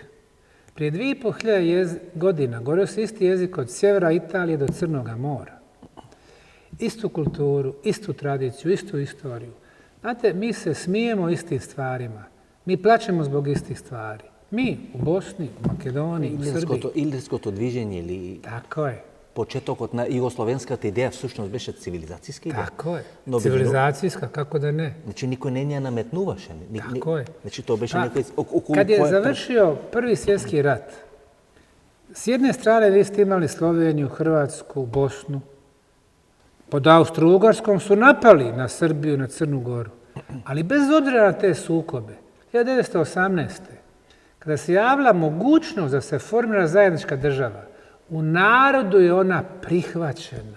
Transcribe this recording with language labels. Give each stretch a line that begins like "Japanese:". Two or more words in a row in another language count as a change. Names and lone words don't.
Bosnian: Prije 2500 godina govorio se isti jezik od sjevera Italije do Crnoga mora. Istu kulturu, istu tradiciju, istu istoriju. Znate, mi se smijemo istim stvarima. Mi plačemo zbog istih stvari. Mi u Bosni, u Makedoniji, u Srbiji.
Macedonian: Илирското движење или
Bosnian: Tako je.
Macedonian: почетокот на југословенската идеја всушност беше цивилизацијска идеја.
Bosnian: Tako je.
Macedonian: Но
Bosnian: Civilizacijska, kako da ne.
Macedonian: Значи никој не ја наметнуваше.
Bosnian: Tako je.
Macedonian: Значи тоа беше
Bosnian: Pa,
Macedonian: некој околу
Bosnian: Kad je završio Prvi svjetski rat, s jedne strane vi ste imali Sloveniju, Hrvatsku, Bosnu. Pod Austro-Ugarskom su napali na Srbiju, na Crnu Goru. Ali bez obzira na te sukobe, 1918. kada se javila mogućnost da se formira zajednička država, u narodu je ona prihvaćena.